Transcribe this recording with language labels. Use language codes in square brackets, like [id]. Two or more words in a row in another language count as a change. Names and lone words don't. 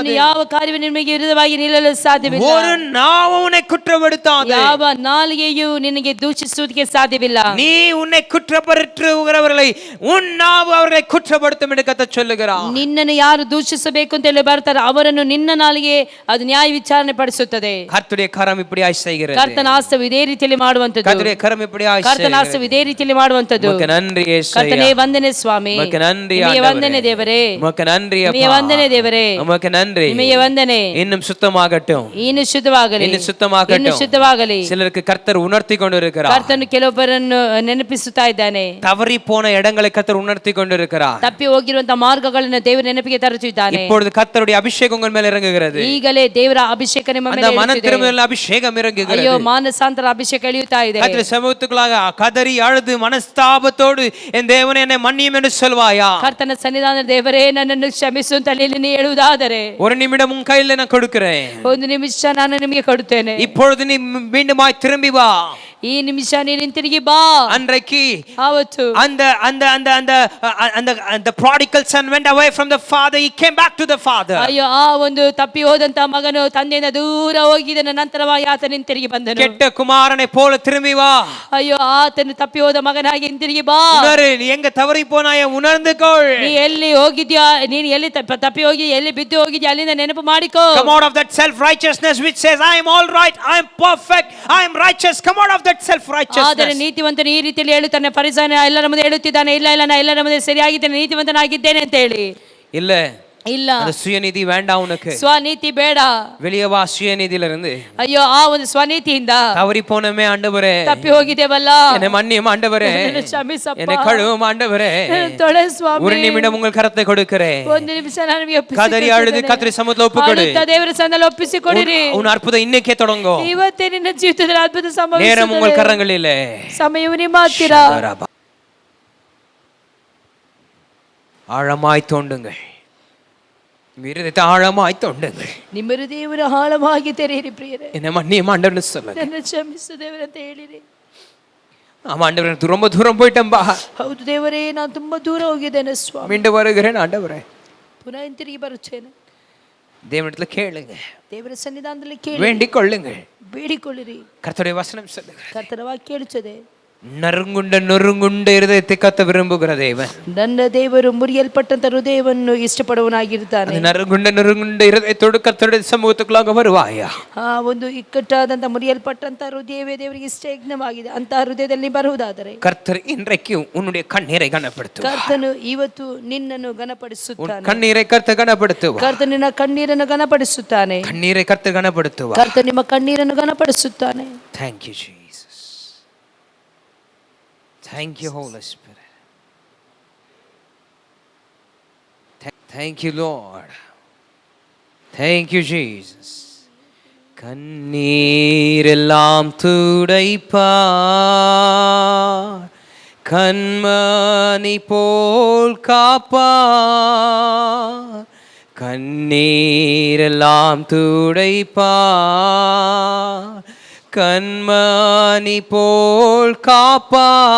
[kn] ಇನ್ನು ಯಾವ ಕಾರ್ಯವು ನಿಮಗೆ ವಿರುದ್ಧವಾಗಿ ನಿಲ್ಲಲು ಸಾಧ್ಯವಿಲ್ಲ. [ta] ஒரு நாவும் உன்னை குற்றப்படுத்தாது. [kn] ಯಾವ ನಾಲಿಗೆಯು ನಿನಗೆ ದೂಷಿಸುವುದಕ್ಕೆ ಸಾಧ್ಯವಿಲ್ಲ. [ta] நீ உன்னை குற்றப்படுத்துகிறவர்களை உன் நாவு அவர்களை குற்றப்படுத்தும் என்று கர்த்தர் சொல்லுகிறார். [kn] ನಿನ್ನನ್ನು ಯಾರು ದೂಷಿಸಬೇಕು ಅಂತ ಹೇಳಿ ಬರ್ತಾರೆ ಅವರನ್ನು ನಿನ್ನ ನಾಲಿಗೆ ಅದು ನ್ಯಾಯ ವಿಚಾರಣೆ ಪಡಿಸುತ್ತದೆ. [ta] கர்த்தருடைய கரம் இப்படியாய் செய்கிறது. [kn] ಕರ್ತನ ಹಸ್ತವು ಇದೇ ರೀತಿಯಲ್ಲಿ ಮಾಡುವಂತದ್ದು. [ta] கர்த்தருடைய கரம் இப்படியாய் [kn] ಕರ್ತನ [ta] செய்கிறது. [kn] ಹಸ್ತವು ಇದೇ ರೀತಿಯಲ್ಲಿ ಮಾಡುವಂತದ್ದು. [ta] உமக்கு நன்றி இயேசுவே. [kn] ಕರ್ತನೇ ವಂದನೆ ಸ್ವಾಮಿ. [ta] உமக்கு நன்றி [kn] ನಿಮಗೆ [ta] ஆண்டவரே. [kn] ವಂದನೆ ದೇವರೇ. [ta] உமக்கு நன்றி அப்பா. [kn] ನಿಮಗೆ ವಂದನೆ ದೇವರೇ. [ta] உமக்கு நன்றி. [kn] ನಿಮಗೆ ವಂದನೆ. [ta] இன்னும் சுத்தமாகட்டும், [kn] ಇನ್ನು ಶುದ್ಧವಾಗಲಿ, [ta] இன்னும் சுத்தமாகட்டும். [kn] ಇನ್ನು ಶುದ್ಧವಾಗಲಿ. [ta] சிலருக்கு கர்த்தர் உணர்த்தி கொண்டிருக்கிறார். [kn] ಕರ್ತನು ಕೆಲವೊಬ್ಬರನ್ನು ನೆನಪಿಸುತ್ತಾ ಇದ್ದಾನೆ. [ta] தவறி போன இடங்களை கர்த்தர் உணர்த்தி கொண்டிருக்கிறார். [kn] ತಪ್ಪಿ ಹೋಗಿರುವಂತಹ ಮಾರ್ಗಗಳನ್ನು ದೇವರು ನೆನಪಿಗೆ ತರುತ್ತಿದ್ದಾನೆ. [ta] இப்பொழுது கர்த்தருடைய அபிஷேகம் உங்கள் மேல் இறங்குகிறது. [kn] ಈಗಲೇ ದೇವರ ಅಭಿಷೇಕ ನಿಮ್ಮ ಮೇಲೆ [ta] அந்த மன [kn] ಇಳಿಯುತ್ತಿದೆ. [ta] திரும்புதல் அபிஷேகம் இறங்குகிறது. [kn] ಅಯ್ಯೋ ಮಾನಸಾಂತರ ಅಭಿಷೇಕ ಇಳಿಯುತ್ತಾ ಇದೆ. [ta] கர்த்தர் சமூகத்துக்குள்ளாக கதறி அழுது மனஸ்தாபத்தோடு என் தேவனே என்னை மன்னியும் என்று சொல்வாயா? [kn] ಕರ್ತನ ಸನ್ನಿಧಾನ ದೇವರೇ ನನ್ನನ್ನು ಕ್ಷಮಿಸು ಅಂತ ಹೇಳಿ ನೀ ಹೇಳುವುದಾದರೆ [ta] ஒரு நிமிடம் உன் கையில் நான் கொடுக்கிறேன். [kn] ಒಂದು ನಿಮಿಷ ನಾನು ನಿಮಗೆ ಕೊಡುತ್ತೇನೆ. [ta] இப்பொழுது நீ மீண்டுமாய் திரும்பி வா. [kn] ಈ ನಿಮಿಷ ನೀನು ಹಿಂತಿರುಗಿ ಬಾ. [ta] அன்றைக்கு [kn] ಆವತ್ತು [ta] அந்த அந்த அந்த அந்த அந்த [en] the prodigal son went away from the father, he came back to the father. [kn] ಅಯ್ಯೋ ಆ ಒಂದು ತಪ್ಪಿ ಹೋದಂತ ಮಗನು ತಂದೆಯಿಂದ ದೂರ ಹೋಗಿದನ ನಂತರವಾಗಿ ಆತನ ಹಿಂತಿರುಗಿ ಬಂದನು. [ta] கெட்ட குமாரனை போல திரும்பி வா. [kn] ಅಯ್ಯೋ ಆತನು ತಪ್ಪಿ ಹೋದ ಮಗನಾಗಿ ಹಿಂತಿರುಗಿ ಬಾ. [ta] உணரு, நீ எங்க தவறி போனாய உணர்ந்துக்கொள். [kn] ನೀ ಎಲ್ಲಿ ಹೋಗಿದ್ಯಾ, ನೀನು ಎಲ್ಲಿ ತಪ್ಪಿ ಹೋಗಿ ಎಲ್ಲಿ ಬಿದ್ದು ಹೋಗಿದ್ಯಾ ಅಲ್ಲಿಂದ ನೆನಪು ಮಾಡಿಕೋ. [en] Come out of that self righteousness which says I am all right, I am perfect, I am righteous. Come out of that self righteousness. [kn] ಆದರೆ ನೀತಿವಂತನು ಈ ರೀತಿಯಲ್ಲಿ ಹೇಳುತ್ತಾನೆ, ಫರಿಸಾಯನು ಎಲ್ಲರ ಮುಂದೆ ಹೇಳುತ್ತಿದ್ದಾನೆ, ಇಲ್ಲ ಇಲ್ಲ ನಾನು ಎಲ್ಲರ ಮುಂದೆ ಸರಿಯಾಗಿದ್ದೇನೆ, ನೀತಿವಂತನಾಗಿದ್ದೇನೆ ಅಂತ ಹೇಳಿ. [ta] இல்ல [kn] ಇಲ್ಲ, [ta] அந்த சுயநீதி வேண்டாம் உனக்கு. [kn] ಸ್ವನೀತಿ ಬೇಡ. [ta] வெளியே வா சுயநீதியில இருந்து. [kn] ಅಯ್ಯೋ ಆ ಒಂದು ಸ್ವನೀತಿಯಿಂದ [ta] தவறி போனமே ஆண்டவரே, [kn] ತಪ್ಪಿ ಹೋಗಿದ್ದೇವಲ್ಲ, [ta] என்னை மன்னியும் ஆண்டவரே, [kn] ಕ್ಷಮಿಸಪ್ಪ, [ta] என்னை கழுவும் ஆண்டவரே. [kn] ತೊಳೆ ಸ್ವಾಮಿ. [ta] ஒரு நிமிடம் உங்கள் கரத்தை கொடுக்கிறேன். [kn] ಒಂದು ನಿಮಿಷ ನಾನು ನಿಮಗೆ [ta] கதறி அழுது கர்த்தர் சமூகத்துல ஒப்புக்கொடு. [kn] ದೇವರ ಸನ್ನಿಧಾನದಲ್ಲಿ ಒಪ್ಪಿಸಿಕೊಡಿರಿ. [ta] உன் அற்புதம் இன்னைக்கே தொடங்கும். [kn] ಇವತ್ತೇ ನಿನ್ನ ಜೀವಿತದಲ್ಲಿ ಅದ್ಭುತ [ta] நேரம் உங்கள் [kn] ಸಂಭವಿಸುತ್ತದೆ. [ta] கரங்களிலே. [kn] ಸಮಯವು ನಿಮ್ಮ ಹತ್ತಿರ. [ta] ஆழமாய் தோண்டுங்கள், இருதயத்தை ஆழமாய் தோண்டுங்கள். [kn] ನಿಮ್ಮ ಹೃದಯವನ್ನು ಆಳವಾಗಿ ತೆರೆಯಿರಿ ಪ್ರಿಯರೇ. [ta] என்ன மன்னியும் ஆண்டவர்னு சொல்லுங்க. [kn] ನನ್ನ ಕ್ಷಮಿಸು ದೇವರೇ ಅಂತ ಹೇಳಿರಿ. [ta] ஆமா ஆண்டவரே, நான் ரொம்ப தூரம் போயிட்டேன்பா. [kn] ಹೌದು ದೇವರೇ, ನಾನು ತುಂಬಾ ದೂರ ಹೋಗಿದ್ದೇನೆ ಸ್ವಾಮಿ. [ta] மீண்டும் வருகிறேன் ஆண்டவரೇ. [kn] ಪುನಃ ಹಿಂತಿರುಗಿ ಬರುತ್ತೇನೆ. [ta] தேவனிடத்துல கேளுங்க, [kn] ದೇವರ ಸನ್ನಿಧಾನದಲ್ಲಿ ಕೇಳಿ, [ta] வேண்டிக் கொள்ளுங்கள். [kn] ಬೇಡಿಕೊಳ್ಳಿರಿ. [ta] கர்த்தருடைய வசனம் சொல்லுங்க, [kn] ಕರ್ತನ ವಾಕ್ಯ ಹೇಳುತ್ತದೆ, [ta] நறுங்குண்ட நொறுங்குண்ட இருதயத்தை கத்த விரும்புகிற தேவன். [kn] ನನ್ನ ದೇವರು ಮುರಿಯಲ್ಪಟ್ಟಂತ ಹೃದಯವನ್ನು ಇಷ್ಟಪಡುವನಾಗಿರ್ತಾನೆ. [ta] அந்த நறுங்குண்ட நொறுங்குண்ட இருதயத்தோடு கர்த்தருடைய சமூகத்துக்குள்ளாக வருவாயா? [kn] ಆ ಒಂದು ಇಕ್ಕಟ್ಟಾದಂತ ಮುರಿಯಲ್ಪಟ್ಟಂತ ಹೃದಯವೇ ದೇವರಿಗೆ ಇಷ್ಟ ಯಜ್ಞವಾಗಿದೆ. ಅಂತ ಹೃದಯದಲ್ಲಿ ಬರುವುದಾದರೆ [ta] கர்த்தர் இன்றைக்கு உன்னுடைய கண்ணீரை கனப்படுத்துவார். [kn] ಕರ್ತನು ಇವತ್ತು ನಿನ್ನನ್ನು ಘನಪಡಿಸುತ್ತಾನೆ. [ta] கண்ணீரை கர்த்தர் கனப்படுத்துவார். [kn] ಕರ್ತನು ನಿನ್ನ ಕಣ್ಣೀರನ್ನು ಘನಪಡಿಸುತ್ತಾನೆ. [ta] கண்ணீரை கர்த்தர் கனப்படுத்துவார். [kn] ಕರ್ತನು ನಿಮ್ಮ ಕಣ್ಣೀರನ್ನು ಘನಪಡಿಸುತ್ತಾನೆ. [en] Thank you Jesus. Thank you Holy Spirit. Thank you Lord. Thank you Jesus. [ta] கண்ணீரெல்லாம் துடைப்பார், கண்மணி போல் காப்பார். கண்ணீரெல்லாம் துடைப்பார், கண்மணி போல் காப்பா.